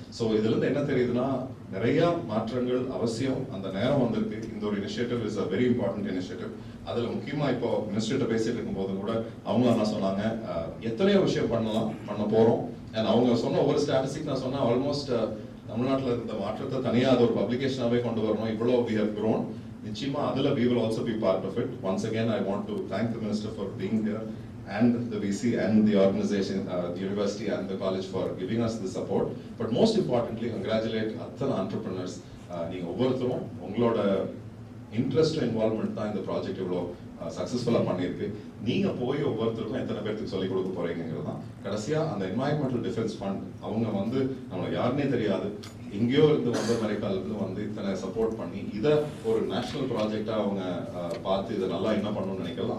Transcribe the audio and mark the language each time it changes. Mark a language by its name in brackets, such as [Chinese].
[Tamil] So இதுல இருந்து என்ன தெரியுதுன்னா, நிறைய மாற்றங்கள் அவசியம், அந்த நேரம் வந்திருக்கு. இந்த ஒரு [English] Initiative is a very important initiative. [Tamil] அதுல முக்கியமா இப்போ மினிஸ்டர்கிட்ட பேசிட்டு இருக்கும் போது கூட அவங்க என்ன சொன்னாங்க, எத்தனையோ விஷயம் பண்ண போறோம். அண்ட் அவங்க சொன்ன ஒரு ஸ்டாட்டிஸ்டிக் நான் சொன்னேன், ஆல்மோஸ்ட் தமிழ்நாட்டில் இருந்த மாற்றத்தை தனியாக அது ஒரு பப்ளிகேஷனாகவே கொண்டு வரணும். இவ்வளோ [English] we have grown. [Tamil] நிச்சயமா அதுல [English] we will also be part of it. Once again I want to thank the minister for being here and the VC and the organization, the university and the college for giving us the support. But most importantly, congratulate [Tamil] அத்தனை [English] entrepreneurs. [Tamil] நீங்க ஒவ்வொருத்தரும் உங்களோட interest involvement தான் இந்த project இவ்வளோ சக்ஸஸ்ஃபுல்லாக பண்ணியிருக்கு. நீங்க போய் ஒவ்வொருத்தருக்கும் எத்தனை பேருக்கு சொல்லிக் கொடுக்க போறீங்கிறது தான். கடைசியா அந்த என்வாயன்மெண்டல் டிஃபென்ஸ் ஃபண்ட் அவங்க வந்து நம்மளை யாருன்னே தெரியாது, எங்கேயோ இருந்து வந்த அமெரிக்கால இருந்து வந்து இத்தனை சப்போர்ட் பண்ணி இதை ஒரு நேஷனல் ப்ராஜெக்டா அவங்க பார்த்து இதை நல்லா என்ன பண்ணணும்னு நினைக்கிறது.